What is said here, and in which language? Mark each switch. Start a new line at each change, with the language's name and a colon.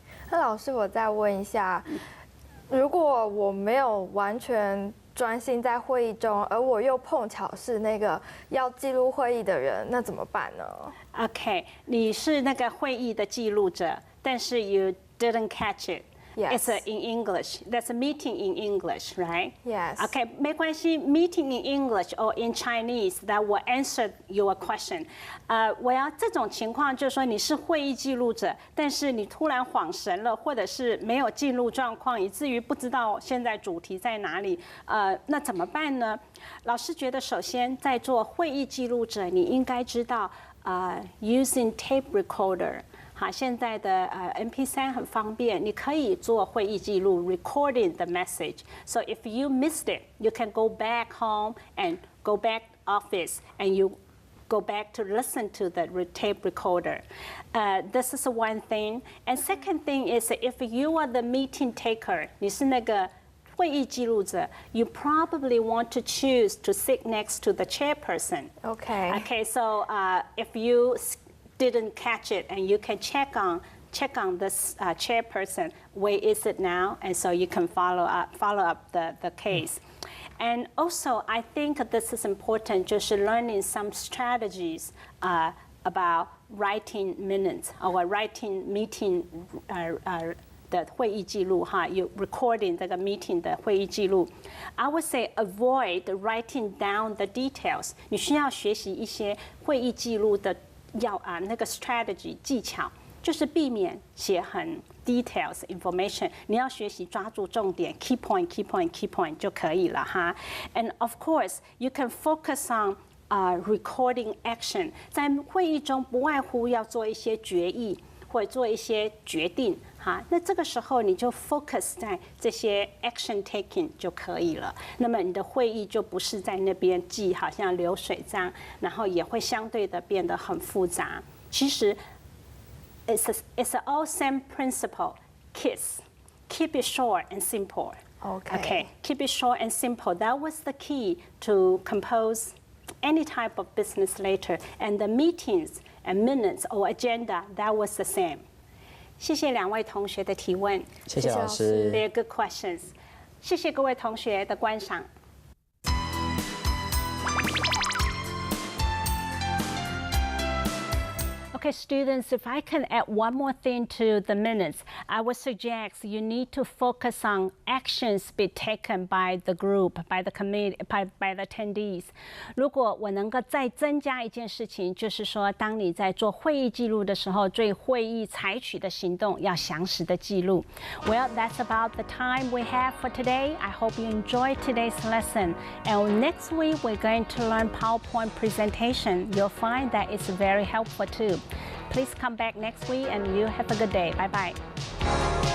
Chinese: 那老师，我再问一下，如果我没有完全专心在会议中，而我又碰巧是那个要记录会议的人，那怎么办呢？OK， 你是那个会议的记录者，但是 you didn't catch it.
English: Yes. It's in English. That's a meeting in English, right? Yes. Okay, 没关系 meeting in English or in Chinese, that will answer your question.
Chinese: 我要这种情况就是说你是会议记录者，但是你突然恍神了，或者是没有进入状况，以至于不知道现在主题在哪里。那怎么办呢？老师觉得，首先在做会议记录者，你应该知道 using tape recorder。现在的MP3 很方便，你可以做会议记录 recording the message.
English: So if you missed it, you can go back home and go back office and you go back to listen to the tape recorder. This is one thing. And second thing is if you are the meeting taker, 你是那个会议记录者 you probably want to choose to sit next to the chairperson. Okay. So if you didn't catch it, and you can check on this chairperson, where is it now, and so you can follow up the case. And also, I think this is important, 就是 learning some strategies about writing minutes or writing meeting 的会议记录 you recording 这个 meeting 的会议记录。 I would say avoid writing down the details.
Chinese: 你需要学习一些会议记录的那个 strategy 技巧，就是避免写很 details information。你要学习抓住重点 key point 就可以了哈。
English: And of course, you can focus on recording action。
Chinese: 在会议中不外乎要做一些决议或者做一些决定哈。那这个时候你就 focus 在这些 action taking 就可以了。那么你的会议就不是在那边记好像流水账，然后也会相对的变得很复杂。
English: 其实 it's all same principle. Keep it short and simple. Okay. Keep it short and simple. That was the key to compose any type of business letter, and the meetings and minutes or agenda, that was the same.
Chinese: 谢谢两位同学的提问。谢谢老师。 They're good questions. 谢谢各位同学的观赏。
English: Okay, students, if I can add one more thing to the minutes, I would suggest you need to focus on actions be taken by the group, by the committee, by the attendees.
Chinese: 如果我能够再增加一件事情，就是说，当你在做会议记录的时候，对会议采取的行动要详实的记录。
English: Well, that's about the time we have for today. I hope you enjoyed today's lesson. And next week, we're going to learn PowerPoint presentation. You'll find that it's very helpful too. Please come back next week and you have a good day. Bye-bye.